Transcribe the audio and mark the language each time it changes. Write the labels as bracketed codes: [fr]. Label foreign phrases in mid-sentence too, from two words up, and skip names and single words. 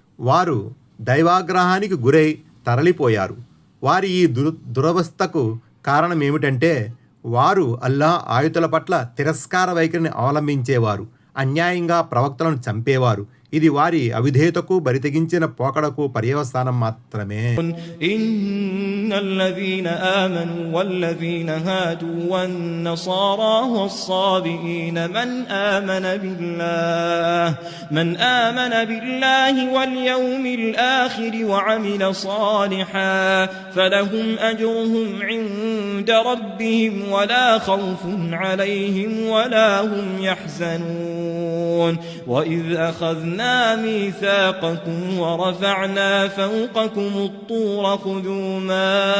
[te] వారు దైవాగ్రహానికి గురై తరలిపోయారు. వారి ఈ దురవస్థకు కారణమేమిటంటే వారు అల్లాహ్ ఆయుతుల పట్ల తిరస్కార వైఖరిని అవలంబించేవారు, అన్యాయంగా ప్రవక్తలను చంపేవారు. ఇది వారి అవిధేయతకు బరితెగించిన పోకడకు పర్యవసానం మాత్రమే. [ar] إن الذين آمنوا والذين هادوا والنصارى والصابئين من آمن بالله واليوم الآخر وعمل صالحا فلهم أجرهم عند ربهم ولا خوف عليهم ولا هم يحزنون وإذ أخذنا ميثاقكم ورفعنا فوقكم الطور خذوا ما